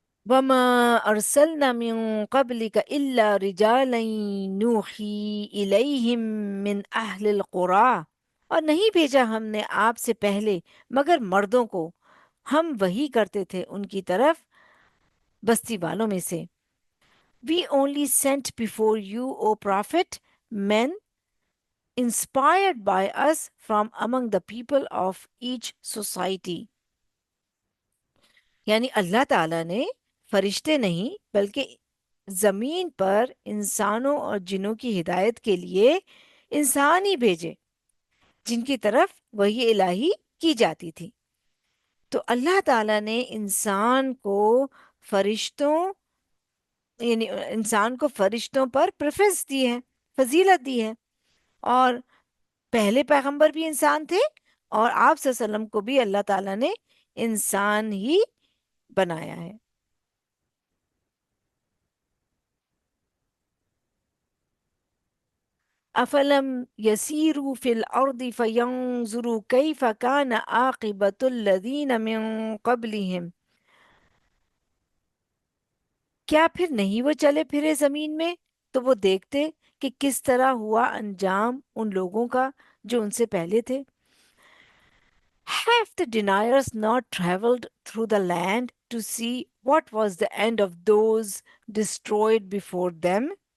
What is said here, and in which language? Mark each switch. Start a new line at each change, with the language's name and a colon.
Arabic: وَمَا أَرْسَلْنَا مِن قَبْلِكَ إِلَّا رِجَالًا نُوحِي إِلَيْهِم مِّنْ أَهْلِ الْقُرَىٰ.
Urdu: اور نہیں بھیجا ہم نے آپ سے پہلے مگر مردوں کو، ہم وحی کرتے تھے ان کی طرف بستی والوں میں سے.
English: We only sent before you, O Prophet, men inspired by us from among the people of each society.
Urdu: یعنی اللہ تعالیٰ نے فرشتے نہیں بلکہ زمین پر انسانوں اور جنوں کی ہدایت کے لیے انسان ہی بھیجے جن کی طرف وحی الہی کی جاتی تھی. تو اللہ تعالیٰ نے انسان کو فرشتوں یعنی انسان کو فرشتوں پر پریفرنس دی ہے، فضیلت دی ہے. اور پہلے پیغمبر بھی انسان تھے اور آپ صلی اللہ علیہ وسلم کو بھی اللہ تعالیٰ نے انسان ہی بنایا ہے.
Arabic: افلم یسیروا فی الارض فینظروا کیف کان عاقبۃ الذین من قبلہم.
Urdu: کیا پھر نہیں وہ چلے پھرے زمین میں تو وہ دیکھتے کہ کس طرح ہوا انجام ان لوگوں کا جو ان سے پہلے تھے.
English: Have the deniers not traveled through the land to see what was the end of those destroyed before them?